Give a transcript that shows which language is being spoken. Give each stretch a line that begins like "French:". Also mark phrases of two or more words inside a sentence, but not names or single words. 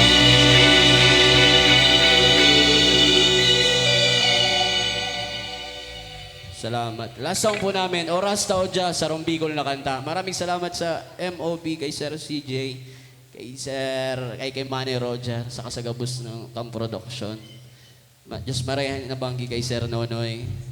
Filipino: Salamat. Last song po namin, O Rasta Oh Jah, sa Bicol na kanta. Maraming salamat sa MOB, kay Sir CJ, kay Manny Roger, sa kasagabos ng Tom Production.
Bikol: Diyos marayan na banggi kay Sir Nonoy.